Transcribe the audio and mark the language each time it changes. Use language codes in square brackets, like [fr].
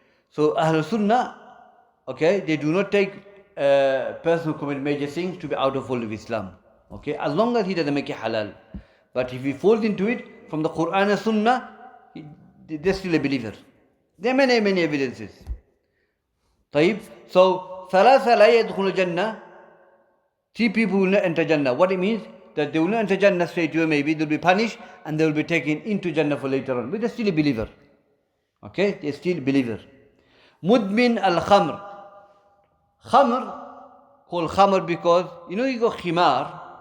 [en] So Ahlul Sunnah, okay, they do not take a person who commits major sins to be out of fold of Islam. Okay, as long as he doesn't make it halal. But if he falls into it from the Quran and Sunnah, they're still a believer. There are many evidences. [ar] طيب. [en] So [ar] ثلاثة لا يدخل الجنة. [en] Three people will not enter Jannah. What it means? That they will not enter Jannah straight away, maybe they'll be punished and they will be taken into Jannah for later on. But they're still a believer. Okay, they're still a believer. Mudmin al-Khamr. Khamr, called Khamr because, you know, you go Khimar.